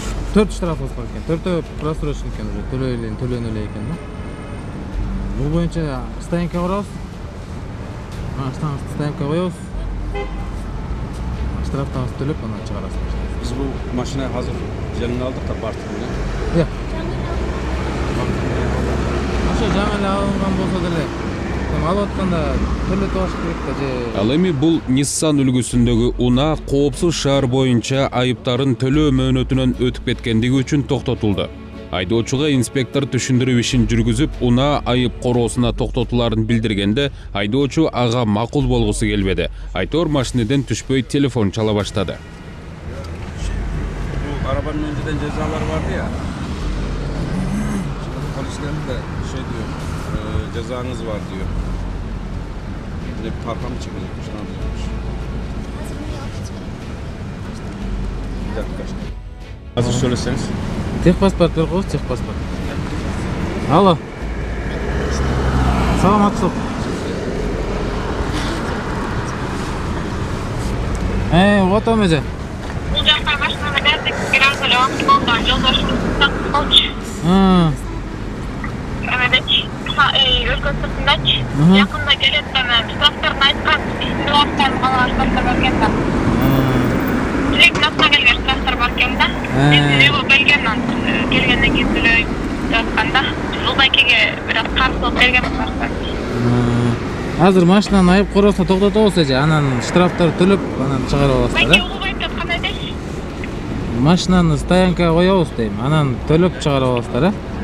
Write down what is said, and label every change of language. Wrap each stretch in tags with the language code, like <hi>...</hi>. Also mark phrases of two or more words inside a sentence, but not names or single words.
<ky>4 штрафыбыз бар экен. 4-өө просрочка экен, уже төлөнө эле экен да. Бул боюнча стоянка курабыз. Стоянка коебуз. Штрафтабызды төлөп, анан чыгарасыз.</ky> <tr>Biz bu машина hazır jelini aldık da Bartın'da.</tr> <ky>Иә. Ошо жаңы эле алынган болсо деле, алып атканда төлөтүп алыш керек да же. Ал эми бул Nissan үлгүсүндөгү унаа коопсуз шаар боюнча айыптарын төлөө мөөнөтүнөн өтүп кеткендиги үчүн токтотулду. Айдоочуга инспектор түшүндүрүү ишин жүргүзүп, унаа айып короосуна токтотуларын билдиргенде, айдоочу ага макул болгусу келбеди. Айтор машинеден түшпөй телефон чала баштады.</ky> <tr>Bu arabanın önceden cezalar vardı ya. Şimdi polisler de şey diyor, cezanız var diyor. Bir de bir parka mı çekecekmiş, ne yapacakmış? Bir dakika. Hazır söyleseniz.</tr> <ky>Техпаспорт бер коебуз, техпаспорт. Алло. Саламатсызбы?</ky> <ru>Вот он</ru> <ky>эже. Бул жакка машинаны бердик, граждан вакыт болгон жолдошубуз болчу. Эмедечи, өлкө сыртындачы. Жакында келет да штрафтарын айткан, штрафтарын калган берген да.</ky> <tr>Direkt nasıl</tr> <ky>gelgen штрафтар бар экен да. Мен келгенден кийин төлөйт деп атканда, жолдакиге бирок каршы болуп берген бар. Азыр машинаны айып короосуна токтотобуз эже, анан штрафтарды төлөп, анан чыгарып аласыздар, Байке угубайт деп кандай дейсиз? Машинаны стоянкага коебуз дейм, анан төлөп чыгарып аласыздар, а?</ky>